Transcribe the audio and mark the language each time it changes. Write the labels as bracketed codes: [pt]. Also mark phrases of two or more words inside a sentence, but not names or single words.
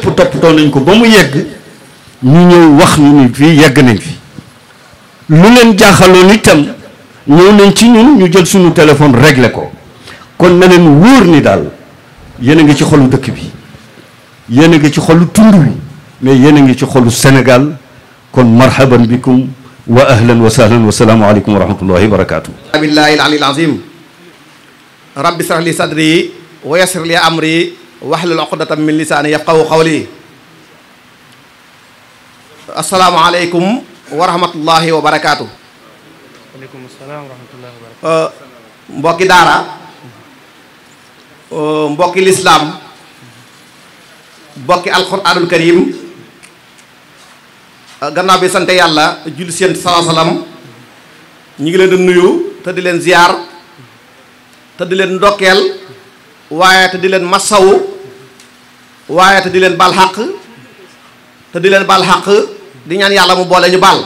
[wo] toppatoo nañ ko ba mu yegg ñu ñëw wax ñu ni fii yegg nañ fi lu leen jaaxaloon itam ñëw nañ ci ñun ñu jël suñu téléphone réglé ko kon na leen wóor ni daal yéen a ngi ci xolu dëkk bi yéen a ngi ci xolu tund wi mais yéen a ngi ci xolu Sénégal kon [ar] مرحبا بكم وأهلا وسهلا والسلام عليكم ورحمة الله وبركاته بالله العلي العظيم رب اشرح لي صدري ويسر لي أمري واحلل عقدة من لساني يفقهوا قولي السلام عليكم ورحمة الله وبركاته عليكم السلام ورحمة الله وبركاته [wo] mbokki daara mbokki lislaam mbokki [ar] القرآن الكريم [wo] gannaaw bi sant yàlla julli seen salaam ñu ngi leen di nuyu te di leen ziyaar te di leen ndokkeel waaye te di leen massawu waaye te di leen baal xaq te di leen baal xaq di ñaan yàlla mu boole ñu baal